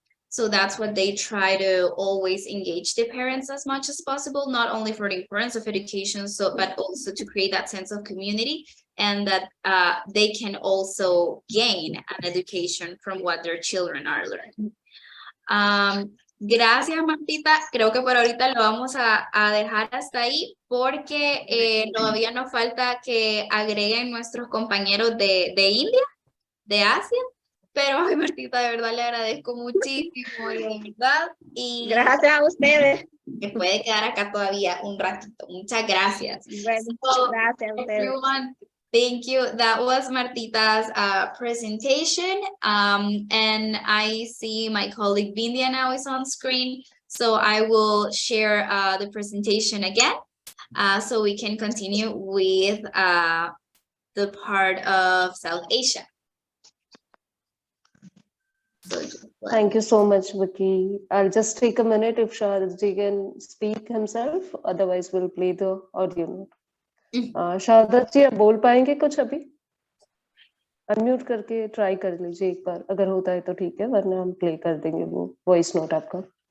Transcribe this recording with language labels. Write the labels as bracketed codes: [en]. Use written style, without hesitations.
[en] So that's what they try to always engage the parents as much as possible, not only for the importance of education, but also to create that sense of community, and that they can also gain an education from what their children are learning. [es] Gracias, Martita. Creo que por ahorita lo vamos a dejar hasta ahí, porque todavía nos falta que agreguen nuestros compañeros de India, de Asia. Pero, ay, Martita, de verdad le agradezco muchísimo, de verdad. Y gracias a ustedes. Me puede quedar acá todavía un ratito. Muchas gracias. Bueno, gracias a ustedes. [en] Everyone, thank you. That was Martita's presentation. And I see my colleague Bindia now is on screen. So I will share the presentation again, so we can continue with the part of South Asia. Thank you so much, Vicky. I'll just take a minute if Shahadji can speak himself. Otherwise, we'll play the audio note. [hi] Shahadji, आप बोल पाएंगे कुछ अभी? Unmute करके try कर लीजिए एक बार, अगर होता है तो ठीक है, वरना हम प्ले कर देंगे वो वॉइस नोट आपका.